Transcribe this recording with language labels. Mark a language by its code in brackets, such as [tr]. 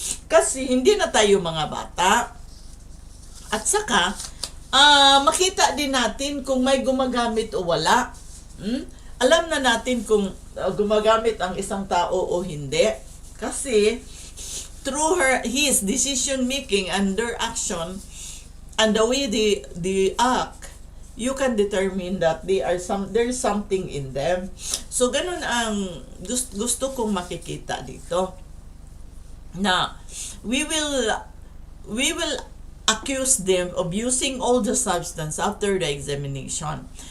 [tl] Kasi hindi na tayo mga bata. At saka, makita din natin kung may gumagamit o wala. Alam na natin kung gumagamit ang isang tao o hindi. [en] Kasi, through his decision making and their action and the way they act, you can determine that there's something in them. [tl] So ganun ang gusto kong makikita dito. [en] Na we will accuse them of using all the substance after the examination.